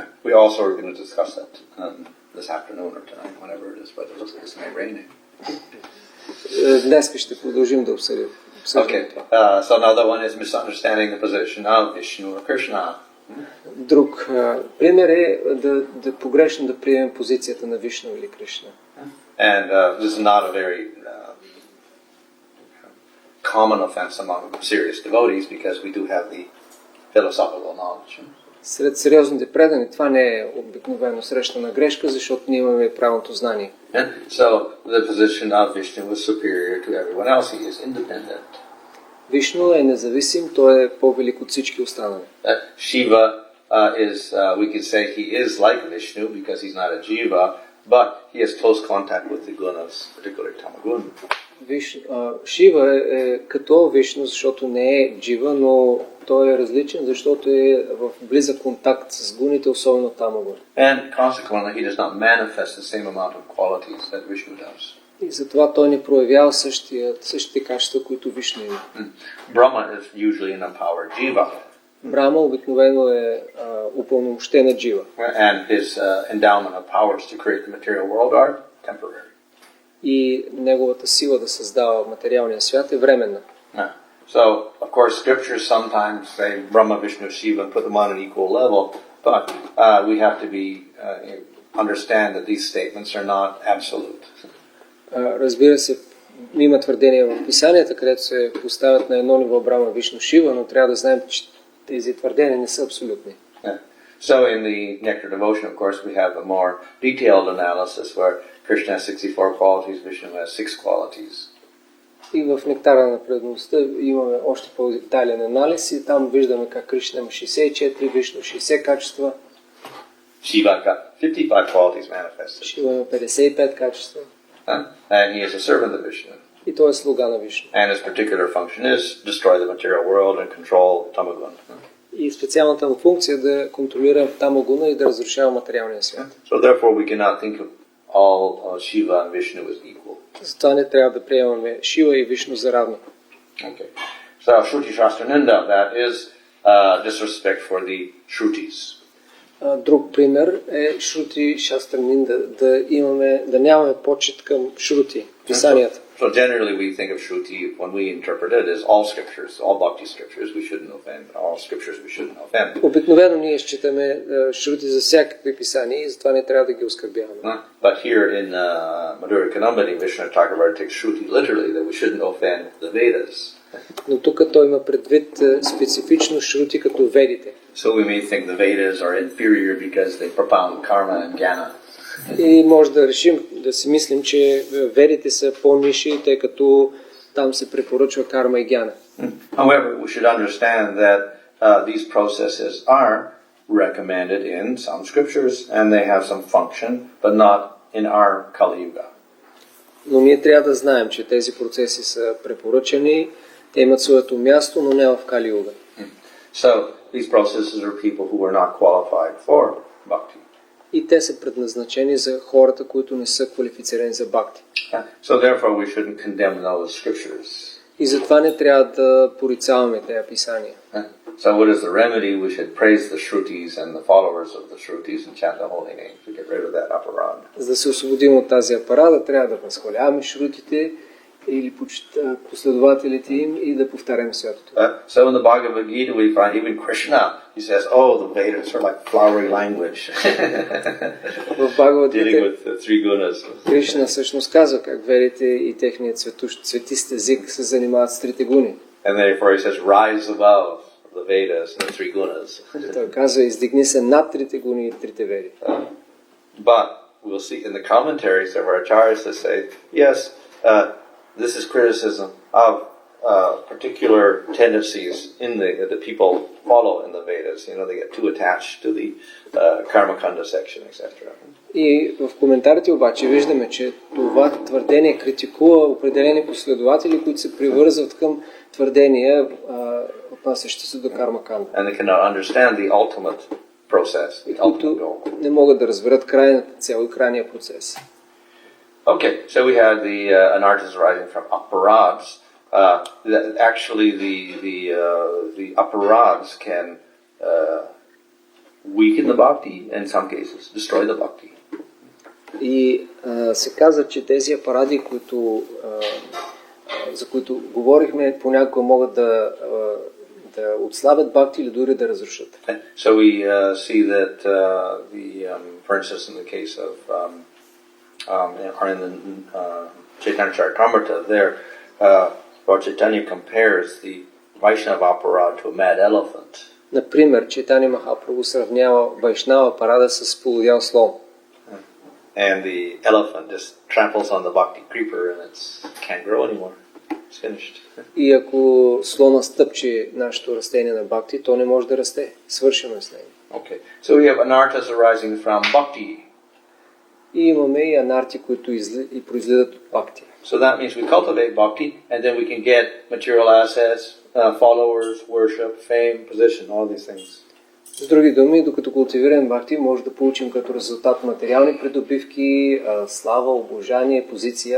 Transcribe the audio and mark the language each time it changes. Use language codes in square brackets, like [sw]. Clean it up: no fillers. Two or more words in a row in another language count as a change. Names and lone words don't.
[en] We also are going to discuss that this afternoon or tonight, whenever it is, but it looks like it's may rain. [bg] Днес ще продължим да обсъдим. [en] Okay, so another one is misunderstanding the position of Vishnu or Krishna. [bg] Друг пример е да погрешно да приемем позицията на Вишну или Кришна. [en] And this is not a very common offense among serious devotees because we do have the philosophical knowledge. [bg] Сред сериозните предани това не е обикновено срещана грешка, защото ние имаме правилното знание. [en] And so the position of Vishnu was superior to everyone else. He is independent. [bg] Вишну е независим, той е по-велик от всички останали. [en] Shiva is, we could say he is like Vishnu because he's not a jiva, but he has close contact with the gunas, particularly tamagun. [bg] Шива е като Вишну, защото не е джива, но той е различен, защото е в близък контакт с гуните, особено тамагун. [en] And consequently, he does not manifest the same amount of qualities that Vishnu does. [bg] И затова той не проявява същите качества, които Вишну има. [en] Brahma is usually an empowered jiva. [bg] Брама обикновено е упълномощена джива. [en] And his endowment of powers to create the material world are temporary. [bg] И неговата сила да създава материалния свят е временна. [en] So, of course, scriptures sometimes say Brahma, Vishnu, Shiva, and put them on an equal level, but we have to understand that these statements are not absolute. [bg] Разбира се, има твърдения в писанията, където се поставят на едно ниво Брама, Вишну, Шива, но трябва да знаем, че тези твърдения не са абсолютни. [en] So in the Nectar Devotion, of course, we have a more detailed analysis where Krishna has 64 qualities, Vishnu has 6 qualities. [bg] И в Нектара на предаността имаме още по-детайлен анализ и там виждаме как Кришна има 64, Вишну 60 качества. [en] Shiva got 55 qualities manifested. [bg] Шива има 55 качества. [en] And he is a servant of Vishnu. [bg] И той е слуга на Вишну. [en] And his particular function is destroy the material world and control tamagun. [bg] И специалната му функция е да контролира тамагуна и да разрушава материалния свят. [en] So therefore we cannot think of all Shiva and Vishnu as equal. [bg] Затова не трябва да приемаме Шива и Вишну за равни. [en] Okay. So Shruti Shastra Ninda, that is disrespect for the Shrutis. [bg] Друг пример е Шрути Шастра Нинда, да нямаме почет към Шрути, писанията. [en] So generally we think of Shruti, when we interpret it, as all scriptures, all bhakti scriptures we shouldn't offend, all scriptures we shouldn't offend. [bg] Обикновено ние считаме шрути за всякакви писания и затова не трябва да ги оскърбяваме. [en] But here in Madhurya Kanambani, Vishnu Thakur takes Shruti literally, that we shouldn't offend the Vedas. [bg] Но тук той има предвид специфично шрути като ведите. [en] So we may think the Vedas are inferior because they propound karma and jnana. [bg] И може да решим, да си мислим, че ведите са по-ниши, тъй като там се препоръчва карма и гяна. [en] However, we should understand that these processes are recommended in some scriptures and they have some function, but not in our Kali Yuga. [bg] Но ние трябва да знаем, че тези процеси са препоръчани, те имат своето място, но не в Кали Юга. [en] So these processes are people who are not qualified for bhakti. [bg] И те са предназначени за хората, които не са квалифицирани за бхакти. [en] So therefore we shouldn't condemn those scriptures. [bg] И затова не трябва да порицаваме тези писания. [en] So what is the remedy? We should praise the Shrutis and the followers of the Shrutis and chant the holy names to get rid of that aparad. [bg] За да се освободим от тази апарада, трябва да възхваляваме шрутите или последователите им и да повтаряме святото. [en] So in the Bhagavad Gita we find even Krishna, he says, oh, the Vedas are like flowery language. [bg] В Бхагавад [en] Dealing [bg] Гита [en] with the three gunas. [bg] Кришна всъщност казва как ведите и техният цветист език се занимават с трите гуни. [en] And therefore he says, rise above the Vedas and the three gunas. [bg] Той казва, издигни се над трите гуни и трите веди. [en] But we'll see in the commentaries of our acharyas that say, yes, this is criticism of particular tendencies in the people follow in the Vedas. You know, they get too attached to the karma kanda section, etc. [bg] И в коментарите обаче виждаме, че това твърдение критикува определени последователи, които се привързват към твърдения, отнасящи се до карма канда. [en] And they cannot understand the ultimate process, the ultimate goal. [bg] Които не могат да разберат крайната цел и крайния процес. [en] Okay, so we had the anarthas arising from aparads. Actually, the aparads can weaken the bhakti in some cases, destroy the bhakti. [bg] И се каза, че тези апаради, за които говорихме, понякога могат да отслабят бхакти или дори да разрушат. [en] So we see that, for instance, in the case of or in the Chaitanya Charitamrita, there Lord Chaitanya compares the Vaishnava aparad to a mad elephant. [bg] Например, Чайтания Махапрабху сравнява Вайшнава парада с полудял слон. [en] And the elephant just tramples on the bhakti creeper and it can't grow anymore. It's finished. [bg] И ако слона стъпче нашето растение на бхакти, то не може да расте. Свършено е с него. [en] Okay. So we have anarthas arising from bhakti. [bg] И имаме и анарти, които произлизат от бхакти. [en] So that means we cultivate bhakti and then we can get material assets, followers, worship, fame, position, all these things. [bg] С други думи, докато култивираме бхакти, може да получим като резултат материални придобивки, слава, обожание, позиция.